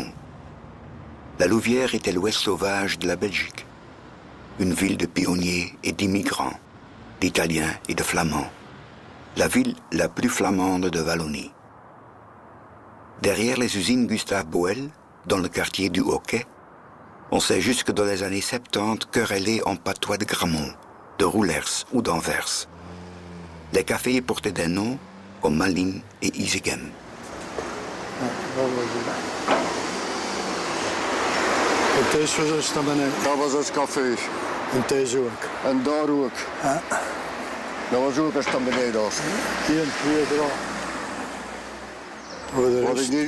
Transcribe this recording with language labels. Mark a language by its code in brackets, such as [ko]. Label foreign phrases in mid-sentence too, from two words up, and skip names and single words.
[fr] La Louvière était l'ouest sauvage de la Belgique, une ville de pionniers et d'immigrants, d'Italiens et de Flamands, la ville la plus flamande de Wallonie. Derrière les usines Gustave Boel, dans le quartier du Hockey, on s'est jusque dans les années 70 querellé en patois de Gramont, de Roulers ou d'Anvers. Les cafés portaient des noms comme Malin et Isegem. [nl] Dat was ons café. En deze ook. En daar ook. Ja. Dat was ook een stand beneden. 1, 2, 3.